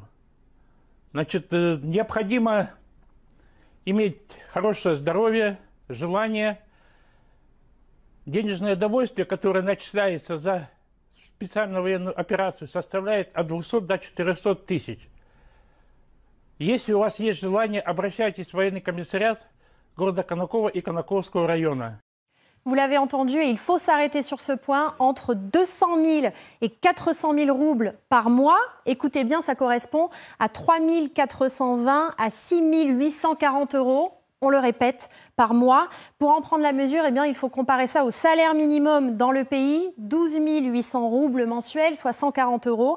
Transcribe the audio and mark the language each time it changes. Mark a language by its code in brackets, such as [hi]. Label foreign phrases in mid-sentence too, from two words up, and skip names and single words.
[ru] Значит, необходимо иметь хорошее здоровье, желание, денежное довольствие, которое начисляется за специальную военную операцию, составляет от 200 до 400 тысяч. Если у вас есть желание, обращайтесь в военный комиссариат города Конаково и Конаковского района. [fr] Vous l'avez entendu, et il faut s'arrêter sur ce point, entre 200 000 et 400 000 roubles par mois. Écoutez bien, ça correspond à 3 420 à 6 840 euros. On le répète, par mois. Pour en prendre la mesure, il faut comparer ça au salaire minimum dans le pays, 12 800 roubles mensuels, soit 140 euros.